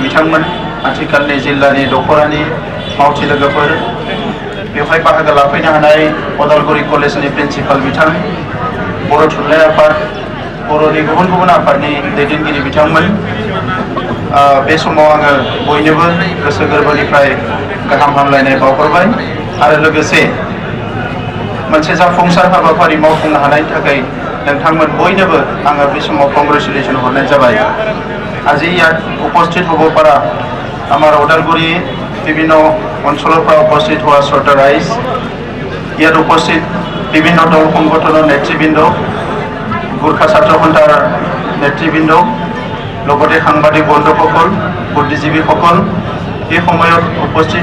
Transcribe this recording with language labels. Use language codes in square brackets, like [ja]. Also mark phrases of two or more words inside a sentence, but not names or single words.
[brx] बिथांमोन, आथिखालनि जिल्लानि दख'रानि मावथि लोगोफोर, बेवहाय बाहागो लाफैनो हानाय अदालगुरि कलेजनि प्रिन्सिपाल बिथां, बर' थुनलाइ आफाद, बर'नि गुबुन गुबुन आफादनि दैदेनगिरि बिथांमोन, बे समाव आङो बयनोबो गोसो गोरबोनिफ्राय गाहाम हामलायनाय बावहरबाय आरो लोगोसे मोनसे जाफुंसार हाबाफारि मावफुंनो हानायनि थाखाय नोंथांमोन बयनोबो आङो बे समाव कংগ্रेচুলেশন হরনাय जाबाय। [as] আজি ইয়াত উপস্থিত হ'ব পৰা আমাৰ ওদালগুৰি বিভিন্ন অঞ্চলৰ পৰা উপস্থিত হোৱা শ্ৰোতা ৰাইজ, ইয়াত উপস্থিত বিভিন্ন দল সংগঠনৰ নেতৃবৃন্দ, গোৰ্খা ছাত্ৰ সন্থাৰ নেতৃবৃন্দ, লগতে সাংবাদিক বন্ধুসকল, বুদ্ধিজীৱীসকল, এই সময়ত উপস্থিত